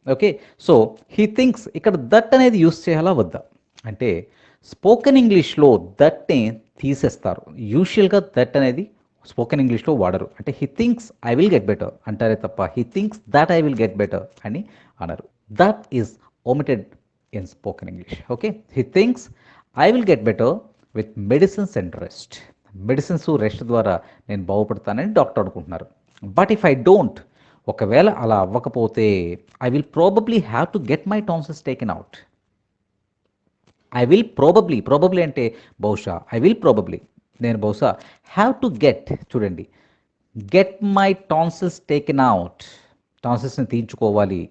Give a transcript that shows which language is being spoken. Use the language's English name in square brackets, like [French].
[Telugu] Okay, so he thinks ఇక్కడ that అనేది use చేయాలా వద్దా అంటే స్పోకెన్ ఇంగ్లీష్లో దట్ని తీసేస్తారు. యూజువల్గా దట్ అనేది స్పోకెన్ ఇంగ్లీష్లో వాడరు. అంటే [English] he thinks I will get better [Telugu] అంటారే తప్ప [English] he thinks that I will get better [Telugu] అని అనరు. [English] That is omitted in spoken English. Okay, he thinks I will get better with medicines and rest. [Telugu] Medicines rest ద్వారా నేను బాగుపడతానని doctor అనుకుంటున్నారు. [English] but if I don't, [Telugu] ఒకవేళ అలా అవ్వకపోతే [English] I will probably have to get my tonsils taken out. I will probably [Telugu] అంటే బహుశా, [English] I will probably [Telugu] నేను బహుశా, [English] have to get [Telugu] చూడండి, [English] get my tonsils taken out, [Telugu] టాన్సిల్స్ని తీయించుకోవాలి.